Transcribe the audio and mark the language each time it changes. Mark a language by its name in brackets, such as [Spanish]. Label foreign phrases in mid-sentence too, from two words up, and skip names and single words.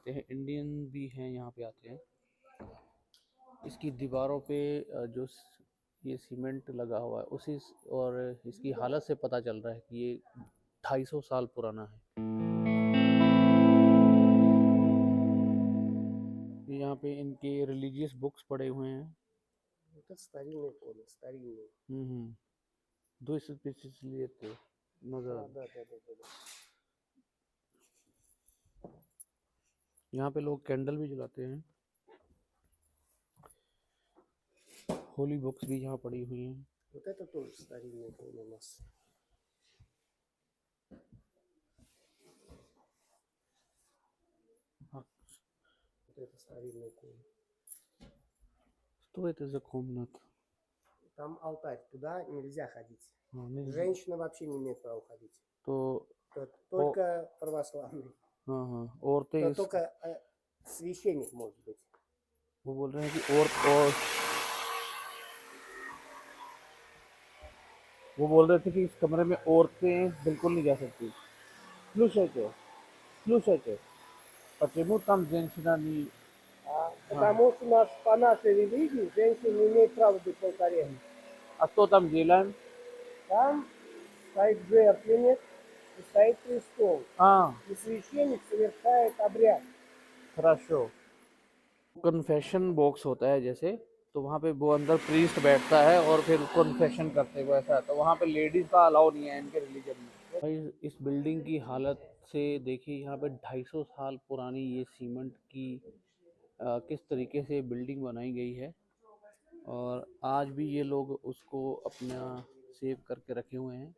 [Hindi] इंडियन भी हैं यहाँ पे आते हैं। इसकी दीवारों पे ये सीमेंट लगा हुआ है और इसकी हालत से पता चल रहा है कि ये 250 साल पुराना है। ये यहाँ पे इनके [English] religious books [Hindi] पड़े हुए हैं। [Russian] Это старинный комик, старинный. हम्म। 250 лет назад। Да. [Hindi] यहाँ पे लोग कैंडल भी जलाते हैं। [English] holy books [Hindi] भी यहाँ पड़ी हुई हैं। [Russian] Вот это тоже старинный комик у нас. [Hindi] हाँ, [Russian] Вот это старинный комик. что это за комната? Там алтарь, туда нельзя ходить. [Hindi] हाँ, नहीं, [Russian] Женщина вообще не имеет права ходить. [Hindi] तो [Russian] Только православный. [Hindi] हाँ औरतें [Russian] Но только священник может быть. [Hindi] वो बोल रहे हैं कि और वो बोल रहे थे कि इस कमरे में औरतें बिल्कुल नहीं जा सकती। [Russian] Слушайте, почему там женщина не... Потому что по нашей религии женщина не имеет права быть в алтаре. А что там делаем? Там стоит жертвенник и стоит престол. И священник совершает обряд. хорошо। [English] confession box [Hindi] होता है जैसे, तो वहाँ पे वो अंदर प्रीस्ट बैठता है और फिर कन्फेशन करते हुए ऐसा। तो वहाँ पे लेडीज़ का अलाउ नहीं है इनके रिलीजन में। भाई इस बिल्डिंग की हालत से देखिए, यहाँ पे 250 साल पुरानी ये सीमेंट की किस तरीके से बिल्डिंग बनाई गई है, और आज भी ये लोग उसको अपना सेव करके रखे हुए हैं।